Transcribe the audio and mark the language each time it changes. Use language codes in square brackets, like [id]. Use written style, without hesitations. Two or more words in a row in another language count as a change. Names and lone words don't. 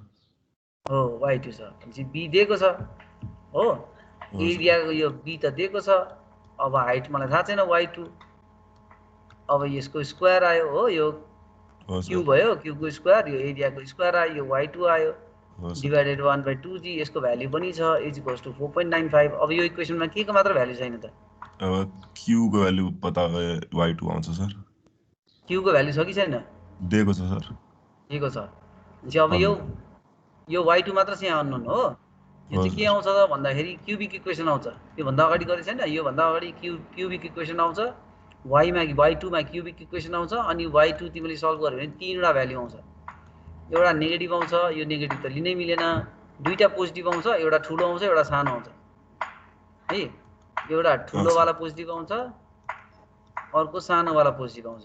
[ne] हो y2 छ भनेपछि b दिएको छ हो एरिया यो b त दिएको छ अब हाइट मलाई थाहा छैन y2 अब यसको स्क्वायर आयो हो यो क्यू भयो क्यूको स्क्वायर यो एरियाको स्क्वायर आयो यो y2 आयो डिवाइडेड 1/2g यसको भ्यालु पनि छ [en] is equals to [ne] 4.95 अब यो इक्वेसनमा के को मात्र भ्यालु छैन त अब q को भ्यालु पता गए y2 आउँछ सर q को भ्यालु छ कि छैन दिएको छ सर दिएको छ भनेपछि अब यो y2 मात्र चाहिँ अननोन हो यो चाहिँ के आउँछ त भन्दाखेरि [en] cubic equation [ne] आउँछ यो भन्दा अगाडि गरे छैन यो भन्दा अगाडि [en] cubic equation [ne] आउँछ y मा y2 मा [en] cubic equation [ne] आउँछ अनि y2 तिमीले सल्भ गर्यो भने तीनवटा भ्यालु आउँछ एउटा नेगेटिभ आउँछ यो नेगेटिभ त लिनै मिलेन दुईटा पोजिटिभ आउँछ एउटा ठुलो आउँछ एउटा सानो आउँछ है एउटा ठुलो वाला पोजिटिभ आउँछ अर्को सानो वाला पोजिटिभ आउँछ